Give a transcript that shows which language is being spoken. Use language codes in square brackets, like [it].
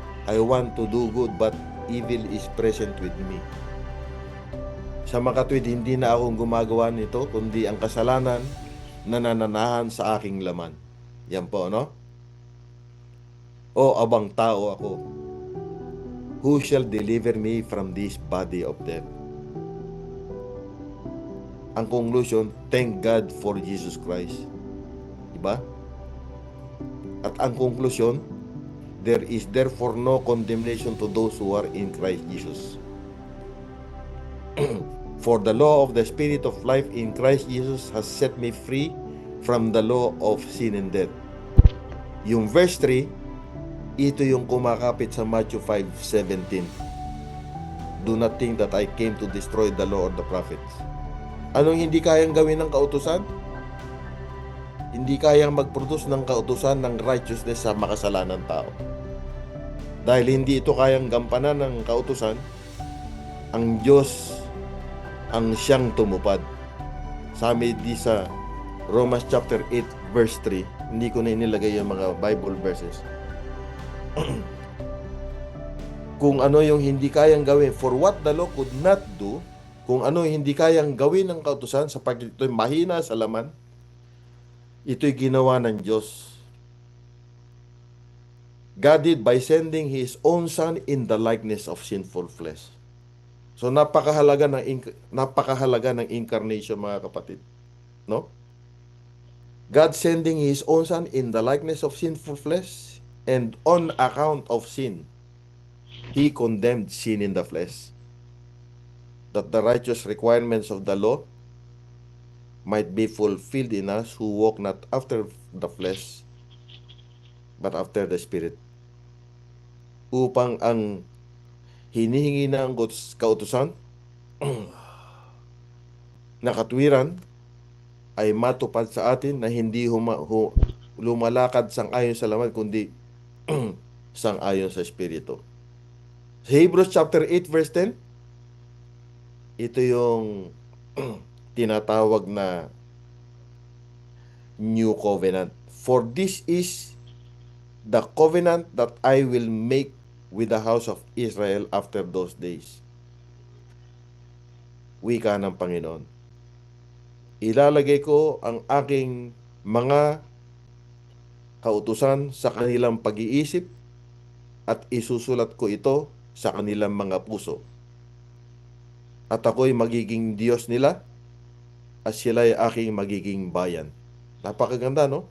[en] I want to do good but evil is present with me. [tl] Sa makatwid, hindi na akong gumagawa nito, kundi ang kasalanan na nananahan sa aking laman. Yan po, no? O abang tao ako, [en] who shall deliver me from this body of death? Ang conclusion, thank God for Jesus Christ. Diba? At ang conclusion, there is therefore no condemnation to those who are in Christ Jesus. For the law of the Spirit of life in Christ Jesus has set me free from the law of sin and death. [tl] Yung verse 3, ito yung kumakapit sa Matthew 5:17. [en] Do not think that I came to destroy the law or the prophets. [tl] Anong hindi kayang gawin ng kautusan? Hindi kayang mag-produce ng kautusan ng righteousness sa makasalanan tao. Dahil hindi ito kayang gampanan ng kautusan, ang Diyos ang siyang tumupad. Sabi di sa Romans chapter 8 verse 3, hindi ko na inilagay yung mga Bible verses. Kung ano yung hindi kayang gawin, [en] for what the law could not do, [tl] Kung ano hindi kayang gawin ng kautusan sapagkat ito'y mahina sa laman, ito'y ginawa ng Diyos. [en] God did by sending His own Son in the likeness of sinful flesh. [tl] So napakahalaga ng incarnation, mga kapatid, no? [en] God sending His own Son in the likeness of sinful flesh, and on account of sin, He condemned sin in the flesh, that the righteous requirements of the law might be fulfilled in us who walk not after the flesh, but after the Spirit. [tl] Upang ang hinihingi ng kautusan na katwiran ay matupad sa atin, na hindi lumalakad sang-ayon sa laman, kundi sang-ayon sa Espiritu. Sa Hebrews chapter 8 verse 10, ito yung tinatawag na New Covenant. [en] For this is the covenant that I will make with the house of Israel after those days. [tl] Wika ng Panginoon. Ilalagay ko ang aking mga kautusan sa kanilang pag-iisip at isusulat ko ito sa kanilang mga puso. At ako'y magiging Diyos nila at sila'y aking magiging bayan. Napakaganda, no?